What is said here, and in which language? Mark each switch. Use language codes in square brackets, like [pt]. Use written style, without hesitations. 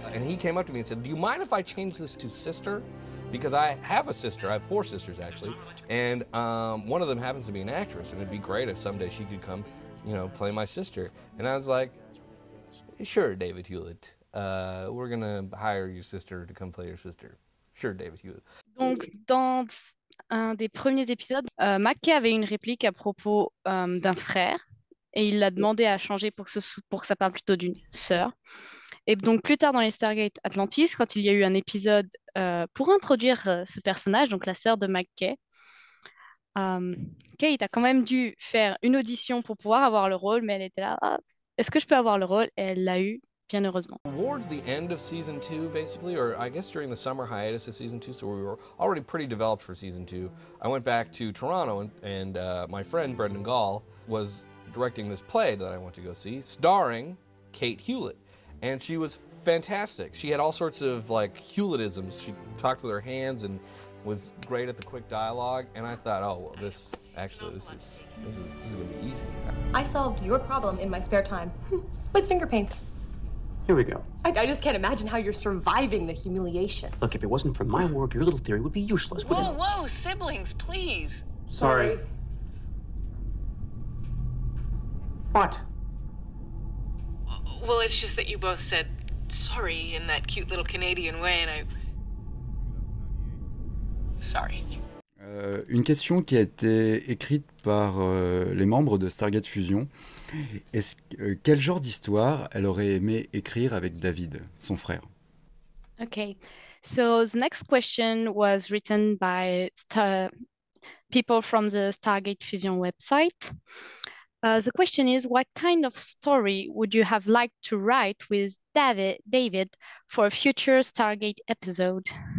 [en] And he came up to me and said, "Do you mind if I change this to sister? Because I have a sister, I have 4 sisters actually, and one of them happens to be an actress, and it'd be great if someday she could come, you know, play my sister." And I was like, "Sure, David Hewlett, we're gonna hire your sister to come play your sister. Sure, David Hewlett." [fr] Donc, dans un des premiers épisodes, McKay avait une réplique à propos d'un frère et il l'a demandé à changer pour que ça parle plutôt d'une sœur. Et donc, plus tard dans les Stargate Atlantis, quand il y a eu un épisode pour introduire ce personnage, donc la sœur de McKay, Kate a quand même dû faire une audition pour pouvoir avoir le rôle, mais elle était là, ah, est-ce que je peux avoir le rôle? Et elle l'a eu, bien heureusement. [en] Towards the end of season 2, basically, or I guess during the summer hiatus of season 2, so we were already pretty developed for season 2, I went back to Toronto, and my friend Brendan Gall was directing this play that I went to go see, starring Kate Hewlett. And she was fantastic. She had all sorts of like Hewlettisms. She talked with her hands and was great at the quick dialogue. And I thought, oh, well, this is gonna be easy. I solved your problem in my spare time with finger paints. Here we go. I just can't imagine how you're surviving the humiliation. Look, if it wasn't for my work, your little theory would be useless. Whoa, siblings, please. Sorry. What? Well, it's just that you both said sorry in that cute little Canadian way, and I... Sorry. [fr] Une question qui a été écrite par les membres de Stargate Fusion. Quel genre d'histoire elle aurait aimé écrire avec David, son frère? [en] Okay, so the next question was written by people from the Stargate Fusion website. The question is, what kind of story would you have liked to write with David for a future Stargate episode?